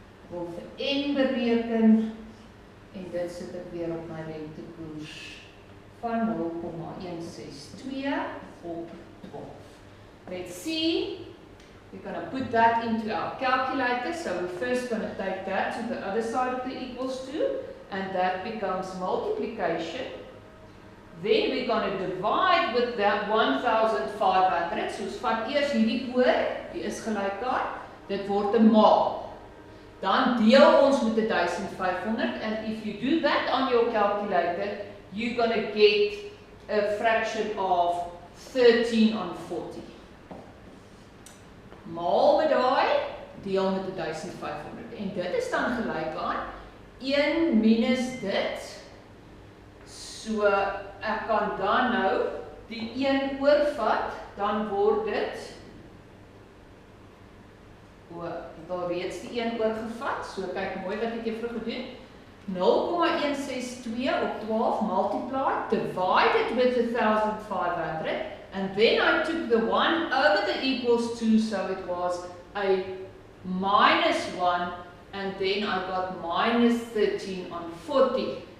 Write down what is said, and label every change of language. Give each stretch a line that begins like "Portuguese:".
Afrikaans: Wil vir N bereken. En dit sit ek weer op my rentekoers van 0,162 op 12.
English: Let's see. We're going to put that into our calculator. So we're first going to take that to the other side of the equals to, and that becomes multiplication. Then we're going to divide with that 1,500.
Afrikaans: So ons vat eers hierdie oor, die is gelyk aan. Dit word 'n maal. Dan deel ons met 1,500,
English: and if you do that on your calculator, you're going to get a fraction of 13 on 40.
Afrikaans: Maal met daai, deel met 1,500. En dit is dan gelyk aan 1 minus dit. So ek kan dan nou die 1 oorvat, dan word dit ek het al reeds die 1 oorgevat, so kyk mooi wat ek juffrou gedoen.
English: 0,162 op 12 multiply, divided with 1,500, and then I took the 1 over the equals to, so it was a minus 1, and then I got minus 13 on 40.